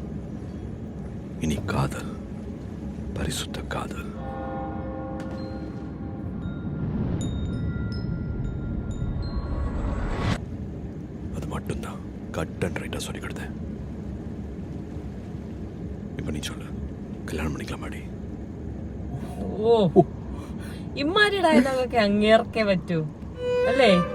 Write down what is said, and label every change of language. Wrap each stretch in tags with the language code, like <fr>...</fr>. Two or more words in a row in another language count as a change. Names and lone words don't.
<ta>இனி காதல், பரிசுத்த காதல். அது மட்டும்தான்</ta> <en>cut and right</en> <ta>சொல்லிக்கிடுது. இப்ப நீ சொல்லு, കല്യാണം பண்ணிக்கலாமாடி?</ta> <ml>ഓ, ഇമ്മാരി ഡയലോഗൊക്കെ അങ്ങേർക്കേ പറ്റൂ അല്ലേ?</ml>